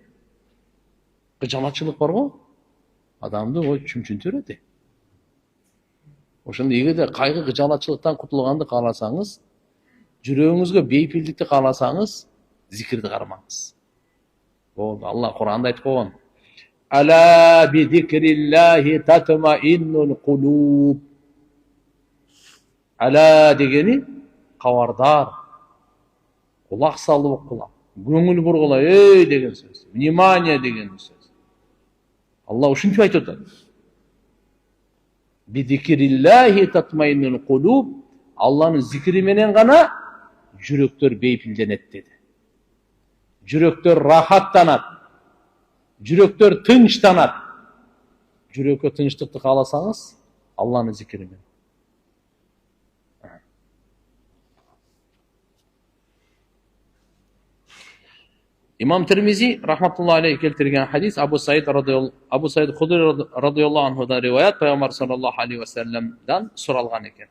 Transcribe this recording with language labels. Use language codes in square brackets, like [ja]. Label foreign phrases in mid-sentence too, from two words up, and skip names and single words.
[ky] Кыжалатчылык бар го, адамды ой чүмчүнтүп берет. Ошондо эгерде кайгы, кыжалатчылыктан кутулганды кааласаңыз, жүрөгүңүзгө бейпилдикти кааласаңыз, зикирди кармаңыз. Болду, Алла Кур'анда айтып койгон. [ar] ألا بذكر الله تطمئن القلوب. [ky] Ала дегени кабардар, кулак салып окула, көңүл бургула, деген сөз, внимание деген сөз. Алла ушинтип айтып атат. [ar] بذكر الله تطمئن القلوب. [ky] Алланын зикри менен гана жүрөктөр бейпилденет деди. Жүрөктөр рахаттанат. Жүрөктөр тынчтанат. Жүрөккө тынчтыкты кааласаңыз, Алланын зикри менен. Имам Тирмизи [ar] رحمة الله عليه [ky] келтирген хадис Абу Саид Худри [ar] رضي الله عنه-дан [ky] риваят Пайгамбар [ar] صلى الله عليه وسلم-ден [ky] сорулган экен.